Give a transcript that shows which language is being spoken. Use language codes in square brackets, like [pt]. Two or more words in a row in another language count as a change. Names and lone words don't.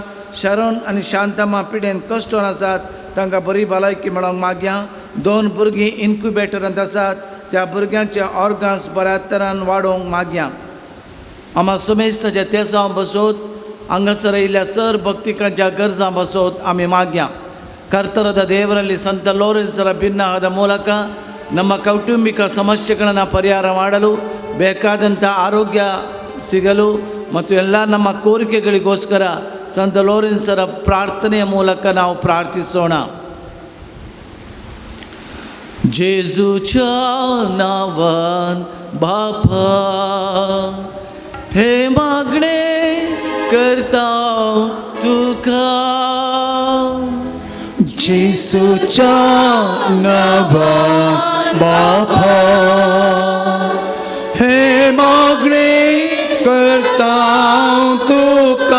[kok] शरण आनी शांतमा पिडेन कश्टोन आसात तांकां बरी भलायकी मेळोवंक मागया. 2 भुरगीं इन्क्युबेटरांत आसात त्या भुरग्यांचे ऑर्गन्स बऱ्या तरान वाडोवंक मागया. आमा समेस्ताच्या तेसां बसत हांगासर येयल्ल्या सर भक्तिकांच्या गरजां बसत आमी मागया. [kn] ಕರ್ತರದ ದೇವರಲ್ಲಿ ಸಂತ ಲೋರೆನ್ಸರ ಭಿನ್ನವಾದ ಮೂಲಕ ನಮ್ಮ ಕೌಟುಂಬಿಕ ಸಮಸ್ಯೆಗಳನ್ನು ಪರಿಹಾರ ಮಾಡಲು ಬೇಕಾದಂಥ ಆರೋಗ್ಯ ಸಿಗಲು ಮತ್ತು ಎಲ್ಲ ನಮ್ಮ ಕೋರಿಕೆಗಳಿಗೋಸ್ಕರ ಸಂತ ಲೋರೆನ್ಸರ ಪ್ರಾರ್ಥನೆಯ ಮೂಲಕ ನಾವು ಪ್ರಾರ್ಥಿಸೋಣ. [kok] जेजूच्या नावान बापा हे मागणे करता तुका. जेसूच्या नावान बापा हे मागणे करता तुका.